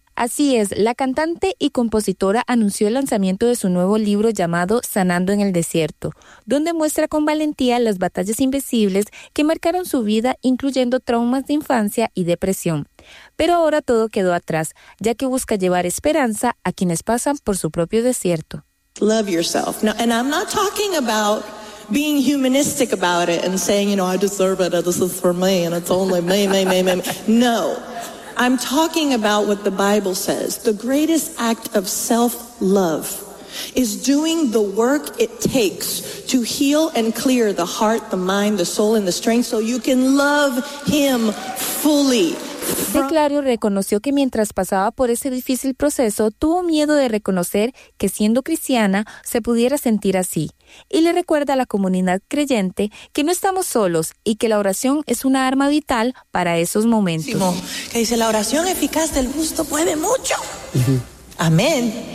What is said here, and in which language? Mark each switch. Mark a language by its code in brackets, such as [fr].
[es] Así es, la cantante y compositora anunció el lanzamiento de su nuevo libro llamado Sanando en el Desierto, donde muestra con valentía las batallas invisibles que marcaron su vida, incluyendo traumas de infancia y depresión. Pero ahora todo quedó atrás, ya que busca llevar esperanza a quienes pasan por su propio desierto. [en] Love yourself. Now, and I'm not talking about being humanistic about it and saying, you know, I deserve it, this is for me, and it's only me. No, I'm talking about what the Bible says. The greatest act of self-love is doing the work it takes to heal and clear the heart, the mind, the soul, and the strength so you can love Him fully. [es] DeClario reconoció que mientras pasaba por ese difícil proceso, tuvo miedo de reconocer que siendo cristiana se pudiera sentir así. Y le recuerda a la comunidad creyente que no estamos solos y que la oración es una arma vital para esos momentos. Simón, que dice, la oración eficaz del justo puede mucho. Uh-huh. Amén.